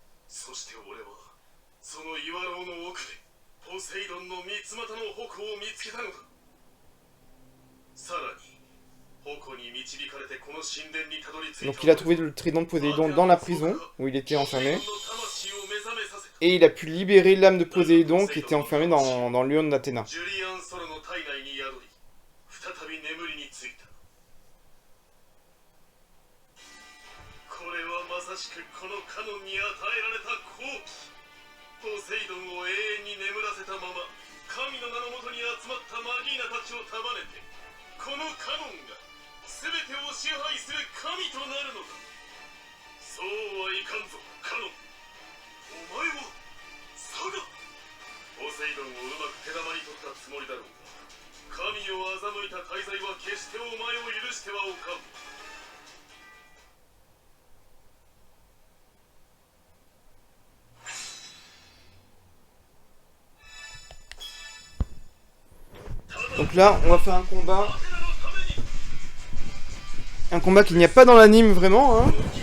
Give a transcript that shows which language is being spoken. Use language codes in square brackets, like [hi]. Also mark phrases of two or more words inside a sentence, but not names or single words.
[ja] そして俺はその岩楼の奥でポセイドンの三つ股の矛を見つけたのだ。さらに矛に導かれてこの神殿にたどり着いた。 [fr] Donc il a trouvé le trident de Poséidon dans la prison où il était enfermé. Et il a pu libérer l'âme de Poséidon qui était enfermée dans l'ion d'Athéna. [ja] ジュリアン・ソロの体内に宿り再び眠りについた。これはまさしくこのカノンに与えられた好機。ポセイドンを永遠に眠らせたまま神の名のもとに集まったマギーナたちを束ねて、このカノンが全てを支配する神となるのだ。そうはいかんぞカノン、お前はサガ。ポセイドンをうまく手玉に取ったつもりだろうが、神を欺いた大罪は決してお前を許してはおかん。 [fr] Donc là, on va faire un combat. Un combat qu'il n'y a pas dans l'anime vraiment, hein.